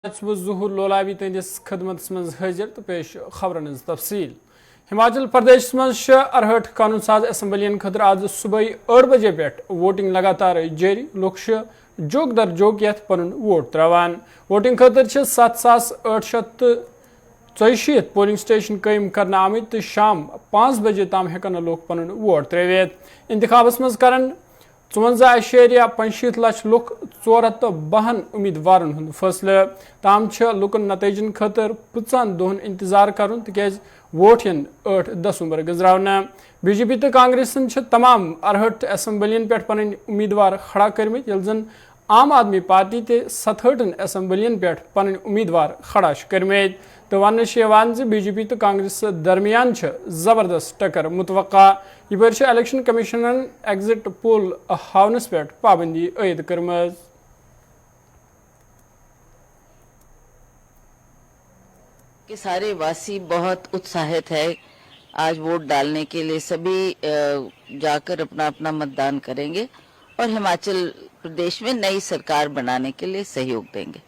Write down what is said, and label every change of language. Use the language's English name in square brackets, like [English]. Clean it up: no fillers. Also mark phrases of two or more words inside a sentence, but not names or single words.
[Kashmiri] ظہور لولابی تندس خدمت من حاضر تو پیش خبرن ہز تفصیل ہماچل پردیش من ارہٹ قانون ساز اسمبلین خاطر آج صبح 8 بجے پہ ووٹنگ لگاتار جاری لوک جوک در جوک یت پن ووٹ تراوان ووٹنگ خاطر 7,864 پولنگ سٹیشن قائم کرنے آمت تو شام 5 بجے تام ہیکن لوک پن ووٹ ترویت انتخابس مز کرن 54.65 لچھ لوک 452 امیدوارن ہند فیصلہ تام لکن نتائجن خاطر 15 دہن انتظار کرن تکیاز ووٹ ین 8 دسمبر گزراونا بی جے پی تو کانگریسن تمام ارہٹ اسمبلین پہ پن امیدوار کھڑا کرمت یل زن عام آدمی پارٹی تے 67 اسمبلین پہ پن امیدوار کھڑا کرمت تو ون بی جے پی تو کانگریس درمیان زبردست ٹکر متوقع یہ الیکشن کمیشنن ایگزٹ پول ہاونس پہ پابندی عائد کرمز [Hindi] कि सारे वासी बहुत उत्साहित है आज वोट डालने के लिए सभी जा कर अपना अपना मतदान करें गे और हिमाचल प्रदेश में नई सरकार बनाने के लिए सहयोग दें गे